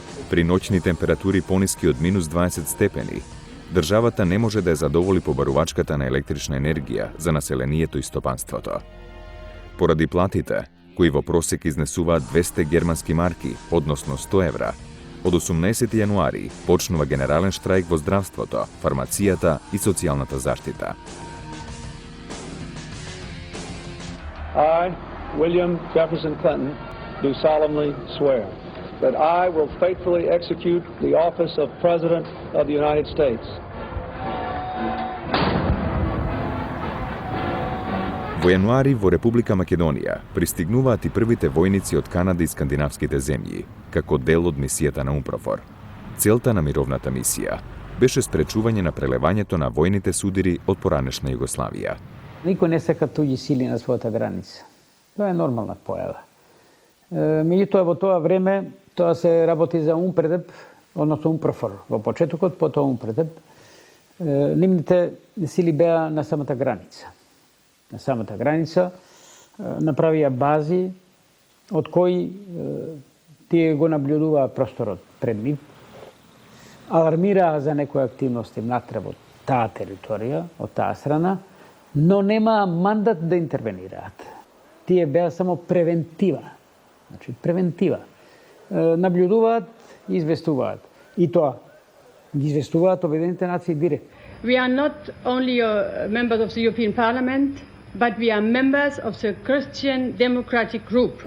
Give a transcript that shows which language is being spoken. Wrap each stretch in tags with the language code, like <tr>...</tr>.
<mk>При ноќни температури пониски од минус 20 степени, државата не може да ја задоволи побарувачката на електрична енергија за населението и стопанството. Поради платите, кои во просек изнесуваат 200 германски марки, односно 100 евра, од 18 јануари почнува генерален штрајк во здравството, фармацијата и социјалната заштита.</mk> <en>I, William Jefferson Clinton, do solemnly swear that I will faithfully execute the office of President of the United States.</en> <mk>Во јануари во Република Македонија пристигнуваат и првите војници од Канада и скандинавските земји, како дел од мисијата на УНПРОФОР. Целта на мировната мисија беше спречување на прелевањето на војните судири од поранешна Југославија. Никој не сака туѓи сили на својата граница. Тоа е нормална појава. Меѓутоа, во тоа време, тоа се работи за УНПРДП, односно УНПРОФОР. Во почетокот, потоа УНПРДП. Нивните сили беа на самата граница. На самата граница направија бази од кои тие го наблюдуваа просторот пред нив, алармираа за некои активности внатре во таа територија, од таа страна, но немаа мандат да интервенираат. Тие беа само превентива. Значи, превентива. Наблюдуваат и известуваат. И тоа, ги известуваат Обединените нации директно.</mk> <en>We are not only members of the European Parliament, but we are members of the Christian Democratic Group.</en>